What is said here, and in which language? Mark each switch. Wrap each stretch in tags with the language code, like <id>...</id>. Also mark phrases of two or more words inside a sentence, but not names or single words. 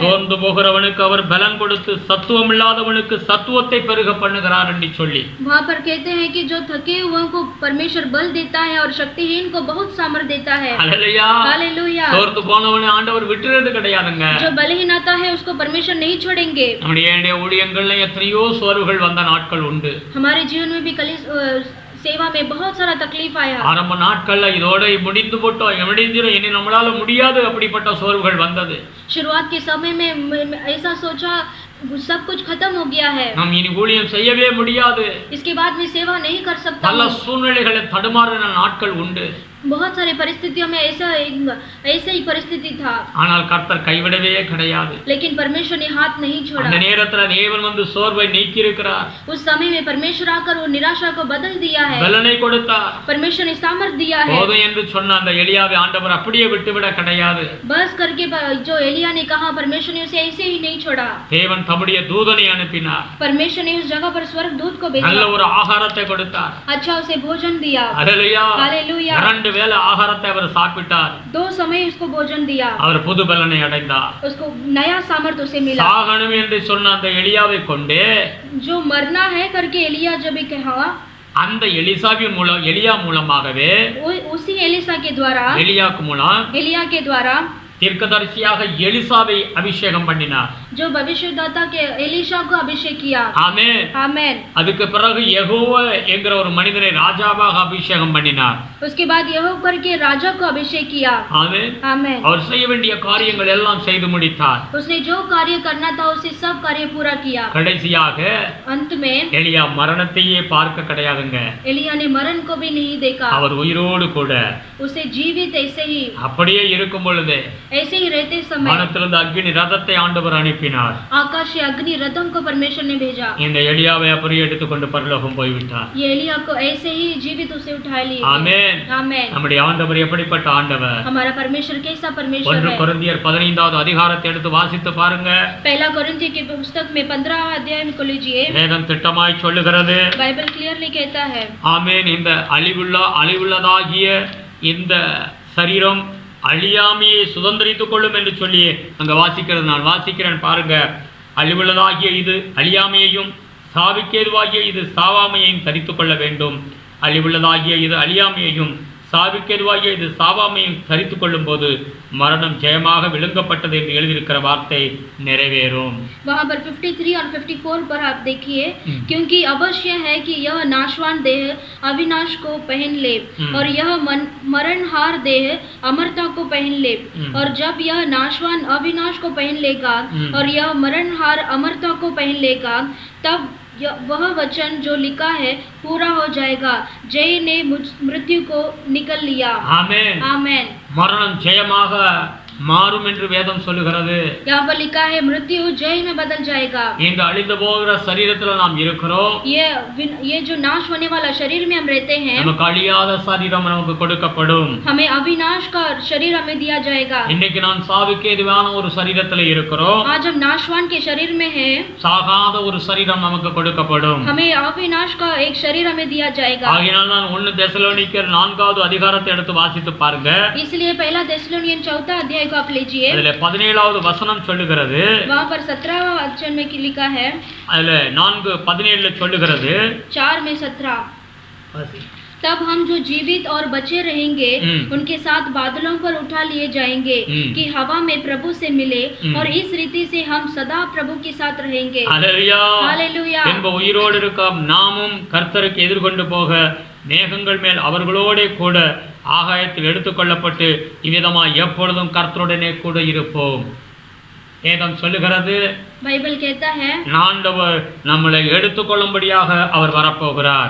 <ta>சோர்ந்து போகிறவனுக்கு அவர் பலன் கொடுத்து சத்துவம் இல்லாதவனுக்கு சத்துவத்தை பெருக பண்ணுகிறார் என்று சொல்லி,</ta> <hi>वहाँ पर कहते हैं कि जो थके हुए को परमेश्वर बल देता है और शक्तिहीन को बहुत सामर्थ देता है। हालेलुया। हालेलुया।</hi> <ta>சோர்ந்து போனவனை ஆண்டவர் விட்டுறது கிடையாதுங்க.</ta> <hi>जो बलहीन आता है उसको परमेश्वर नहीं छोड़ेंगे।</hi> <ta>நம்முடைய ஊழியங்கள்ல எத்தனையோ சோர்வுகள் வந்த நாட்கள் உண்டு.</ta> <hi>हमारे जीवन में भी सेवा में बहुत सारा तकलीफ आया।</hi> <ta>ஆரம்ப நாட்கள்ல இதோட முடிந்து போட்டோம், முடிஞ்சிரும், இனி நம்மளால முடியாது, அப்படிப்பட்ட சோர்வுகள் வந்தது.</ta> <hi>शुरुआत के समय में ऐसा सोचा सब कुछ खत्म हो गया है,</hi> <ta>हम இனி ஊழியம் செய்யவே முடியாது,</ta> <hi>इसके बाद में सेवा नहीं कर सकता।</hi> <ta>பல சூழ்நிலைகளை தடுமாறின நாட்கள் உண்டு.</ta> <hi>बहुत सारी परिस्थितियों में ऐसा ही परिस्थिति था,</hi> <ta>ஆனால் கர்த்தர் கைவிடவே கிடையாது.</ta> <hi>लेकिन परमेश्वर ने हाथ नहीं छोड़ा।</hi> <ta>அந்த நேரத்துல தேவன் வந்து சோர்வை நீக்கி இருக்கிறார்.</ta> <hi>उस समय में परमेश्वर आकर वो निराशा को बदल दिया है,</hi> <ta>பலனை கொடுத்தார்.</ta> <hi>परमेश्वर ने सामर्थ दिया है।</hi> <ta>போதும் என்று சொன்ன அந்த எலியாவை ஆண்டவர் அப்படியே விட்டுவிட கிடையாது.</ta> <hi>बस करके जो एलिया ने कहा, परमेश्वर ने उसे ऐसे ही नहीं छोड़ा।</hi> <ta>தேவன் தம்முடைய தூதனை அனுப்பினார்.</ta> <hi>परमेश्वर ने उस जगह पर स्वर्गदूत को</hi> <ta>நல்ல</ta> <hi>भेजा,</hi> <ta>ஒரு ஆகாரத்தை கொடுத்தார்.</ta> <hi>अच्छा उसे भोजन दिया।</hi> <ta>ஹல்லேலூயா.</ta> <hi>हालेलुया।</hi> <ta>2 வேளை ஆகாரத்தை அவர் சாப்பிட்டார்.</ta> <hi>2 समय उसको भोजन दिया,</hi> <ta>அவர் புது பலனை அடைந்தார்.</ta> <hi>उसको नया सामर्थ उसे मिला।</hi> <ta>சாகணும் என்று சொன்ன அந்த எலியாவை கொண்டு</ta> <hi>जो मरना है करके एलिया जब कहा,</hi> <ta>அந்த எலியா மூலமாகவே,</ta> <hi>उसी एलिसा के द्वारा,</hi> <ta>எலியாக்கு மூலம்</ta> <hi>एलिया के द्वारा</hi> <ta>தீர்க்கதரிசியாக எலிசாவை அபிஷேகம் பண்ணினார்.</ta> <hi>जो भविष्यदाता के एलिशा को अभिषेक किया।</hi> <ta>ஆமென்.</ta> <hi>आमेन।</hi> <ta>அதுக்கு பிறகு யெகோவா என்கிற ஒரு மனிதனை ராஜாவாக அபிஷேகம் பண்ணினார்.</ta> <hi>उसके बाद यहोवा करके राजा को अभिषेक किया।</hi> <ta>ஆமென்.</ta> <hi>आमेन।</hi> <ta>அவர் செய்ய வேண்டிய காரியங்கள் எல்லாம் செய்து முடித்தார்.</ta> <hi>उसने जो कार्य करना था उसे सब कार्य पूरा किया।</hi> <ta>கடைசியாக</ta> <hi>अंत में</hi> <ta>எலியா மரணத்தையே பார்க்க கிடையாதுங்க.</ta> <hi>एलिया ने मरण को भी नहीं देखा,</hi> <ta>அவர் உயிரோடு கூட</ta> <hi>उसे जीवित ऐसे ही</hi> <ta>அப்படியே இருக்கும் பொழுது</ta> <hi>ऐसे ही रहते समय</hi> <ta>வானத்திலிருந்து அக்கினி ரதத்தை ஆண்டவர் அனுப்பினார்.</ta> <hi>आकाश से अग्नि रथम को परमेश्वर ने भेजा।</hi> <ta>இந்த எலியாவை அப்படியே எடுத்துக்கொண்டு பரலோகம் போய்விட்டார்.</ta> <hi>ये एलिया को ऐसे ही जीवित उसे उठा लिए।</hi> <ta>ஆமென்.</ta> <hi>आमेन।</hi> <ta>நம்முடைய ஆண்டவர் எப்படிப்பட்ட ஆண்டவர்?</ta> <hi>हमारा परमेश्वर कैसा परमेश्वर 1 है?</hi> <ta>கொரிந்தியர் 15வது அதிகாரத்தை எடுத்து வாசித்து பாருங்க.</ta> <hi>पहला कोरिन्थियों की पुस्तक में 15 अध्याय में को लीजिए।</hi> <ta>வேதம் திட்டமாய் சொல்லுகிறது.</ta> <hi>बाइबल क्लियरली कहता है,</hi> <ta>ஆமென். இந்த அழிவுள்ளதாகிய இந்த சரீரம் அழியாமையை சுதந்திரித்துக் கொள்ளும் என்று சொல்லி அங்க வாசிக்கிறது. நான் வாசிக்கிறேன் பாருங்க. அழிவுள்ளதாகிய இது அழியாமையையும் சாவுக்கேதுவாகிய இது சாவாமையையும் தரித்துக் கொள்ள வேண்டும். அழிவுள்ளதாகிய இது அழியாமையையும் சாவுக்கேதுவாகிய இது சாவாமையும் தரித்துக் கொள்ளும் போது மரணம் ஜெயமாக விழுங்கப்பட்டது என்று எழுதியிருக்கிற வார்த்தை நிறைவேறும்.</ta> <hi>वहाँ पर 53 और 54 पर आप देखिए, क्योंकि अवश्य है कि यह नाशवान देह अविनाश को पहन ले और यह मरणहार देह अमरता को पहन ले, और जब यह नाशवान अविनाश को पहन लेगा और यह मरणहार अमरता को पहन लेगा, तब वह वचन जो लिखा है पूरा हो जाएगा, जय ने मृत्यु को निकल लिया।</hi> <ta>ஆமென்.</ta> <hi>आमेन।</hi> <ta>மரணம் ஜெயமாக மாறும் என்று வேதம் சொல்லுகிறது.</ta> <hi>यहाँ पर लिखा है मृत्यु जय में बदल जाएगा।</hi> <ta>இந்த அழிந்து போகிற சரீரத்துல நாம் இருக்கிறோம்.</ta> <hi>ये जो नाश होने वाला शरीर में हम रहते हैं,</hi> <ta>நமக்கு அழியாத சரீரம் நமக்கு கொடுக்கப்படும்.</ta> <hi>हमें अविनाश का शरीर हमें दिया जाएगा।</hi> <ta>இன்னைக்கு நான் சாவுக்கு எதுவான ஒரு சரீரத்துல இருக்கிறோம்.</ta> <hi>आज हम नाशवान के शरीर में हैं,</hi> <ta>சாகாத ஒரு சரீரம் நமக்கு கொடுக்கப்படும்.</ta> <hi>हमें अविनाश का एक शरीर हमें दिया जाएगा।</hi> <ta>ஆகையால் நான் 1 தெசலோனிக்கர் 4வது அதிகாரத்தை எடுத்து வாசித்து பாருங்க.</ta> <hi>इसलिए पहला தெசலோனியன் 4 अध्याय को आप लीजिए।</hi> <ta>அதுல 17வது வசனம் சொல்லுகிறது.</ta> <hi>वहां पर 17वां वचन में लिखा है,</hi> <ta>அதுல 4:17 சொல்லுகிறது.</ta> <hi>4 में 17, तब हम जो जीवित और बचे रहेंगे उनके साथ बादलों पर उठा लिए जाएंगे कि हवा में प्रभु से मिले और इस रीति से हम सदा प्रभु के साथ रहेंगे। हालेलुया हालेलुया।</hi> <ta>என்ப உயிரோடு இருக்கும் நாமும் கர்த்தருக்கு எதிர்கொண்டு போக மேகங்கள் மேல் அவர்களோட கூட ஆகாயத்தில் எடுத்துக்கொள்ளப்பட்டு இவ்விதமாய் எப்பொழுதும் கர்த்தருடனே கூட இருப்போம். வேதம் சொல்லுகிறது,</ta> <hi>बाइबल कहता है,</hi> <ta>ஆண்டவர் நம்மளை எடுத்துக்கொள்ளும்படியாக அவர் வரப்போகிறார்.</ta>